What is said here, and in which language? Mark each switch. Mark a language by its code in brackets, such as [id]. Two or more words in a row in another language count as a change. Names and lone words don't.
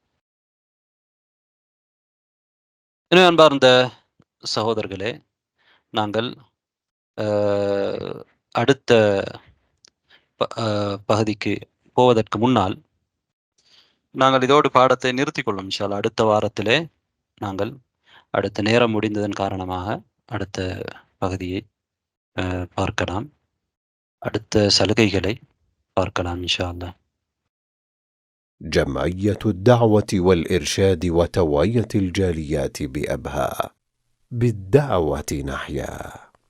[ta] எனவே அன்பார்ந்த சகோதரர்களே, நாங்கள் அடுத்த பகுதிக்கு போவதற்கு முன்னால் நாங்கள் இதோடு பாடத்தை நிறுத்திக் கொள்ளும் [ar] إن شاء الله. [ta] அடுத்த வாரத்திலே நாங்கள் அடுத்த நேரம் முடிந்ததன் காரணமாக அடுத்த பகுதியை பார்க்கலாம், அடுத்த சலுகைகளை பார்க்கலாம் [ar] إن شاء الله. جمعية الدعوة والإرشاد وتوعية الجاليات بأبها. بالدعوة نحيا.